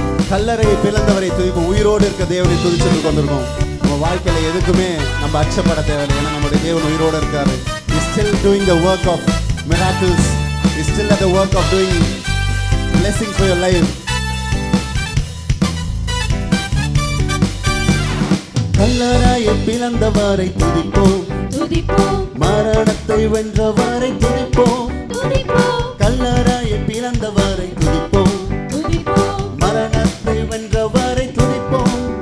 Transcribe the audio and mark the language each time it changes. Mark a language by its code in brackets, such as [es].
[ta] கல்லறையை பிளந்தவரை துதிப்போம். உயிரோடு இருக்க தேவனை துதிச்சுட்டு கொண்டிருக்கோம். நம்ம வாழ்க்கையில எதுக்குமே நம்ம அச்சப்பட தேவையில்லை. ஏன்னா நம்முடைய தேவன் உயிரோடு இருக்காரு. [en] He is still doing the work of miracles. He is still at the work of doing blessings for your life. [ta] கல்லறையை பிளந்தவரை துதிப்போம், துதிப்போம். மரணத்தை வென்றவரை துதிப்போம், துதிப்போம். கல்லறையை பிளந்தவரை துதிப்போம், மரணத்தை வென்றவரை துதிப்போம்.